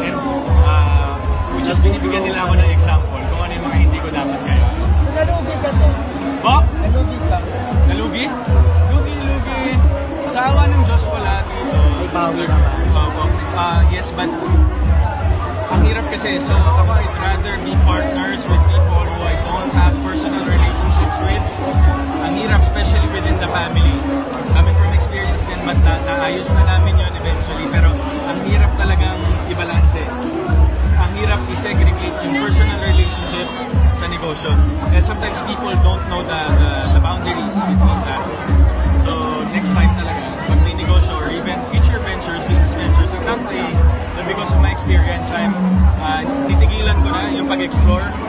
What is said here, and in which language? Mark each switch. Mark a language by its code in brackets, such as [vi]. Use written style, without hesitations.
[tl] And which is binibigyan nila ako ng example kung ano yung mga hindi ko dapat kaya. So nalugi ka to? Bok? Nalugi ka? Nalugi? Lugi. Sa awa ng Diyos wala dito. May bawi naman. Yes, but ang hirap kasi. [en] So ako, I'd rather be partners with people who I don't have personal relationships with. [tl] Ang hirap, especially within the family. [en] Coming from experience [tl] din, but naayos na namin yun eventually. Pero ang hirap talagang ibalanse. Ang hirap i-segregate yung personal relationship sa negosyo. [en] And sometimes people don't know the boundaries between that. So next time talaga, [tl] pag may negosyo [en] or even future ventures, business ventures, I'm not saying that because of my experience, I'm [tl] titigilan ko na yung pag-explore.